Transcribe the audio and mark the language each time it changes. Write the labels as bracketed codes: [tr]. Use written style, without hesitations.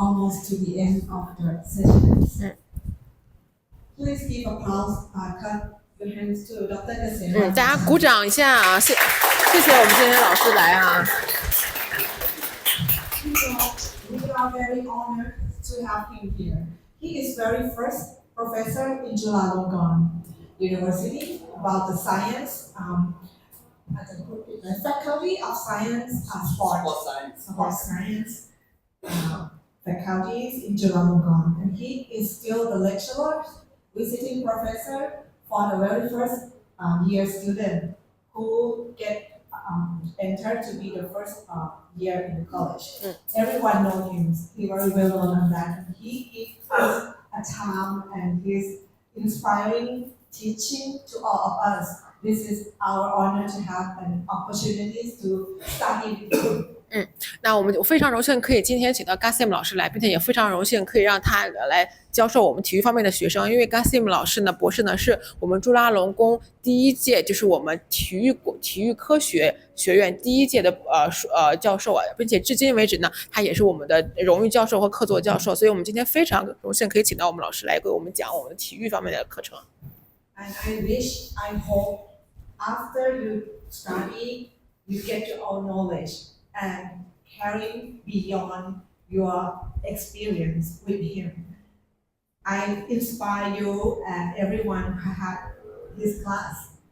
[en] almost to the end of the session. Please give applause, clap your hands to Dr. Kasem. [zh] 大家鼓掌一下啊！谢谢我们今天老师来啊。 [en] We are very honored to have him here. He is very first professor in Chulalongkorn University about the science, faculty of science, sports science faculties in Chulalongkorn, and he is still the lecturer, visiting professor for the very first year student who get entered to be the first year in the college. Everyone knows him. He very well known on that. He gives us a time and his inspiring teaching to all of us. This is our honor to have an opportunity to study with him. [zh] 那我非常荣幸可以今天请到 Kasem 老师来，并且也非常荣幸可以让他来教授我们体育方面的学生。因为 Kasem 老师呢，博士呢是我们朱拉隆功第一届，就是我们体育科学学院第一届的教授啊，并且至今为止呢，他也是我们的荣誉教授和客座教授。所以我们今天非常荣幸可以请到我们老师来给我们讲我们体育方面的课程。 [en] And I hope after you study, you get your own knowledge and carry beyond your experience with him. I inspire you and everyone who had his class.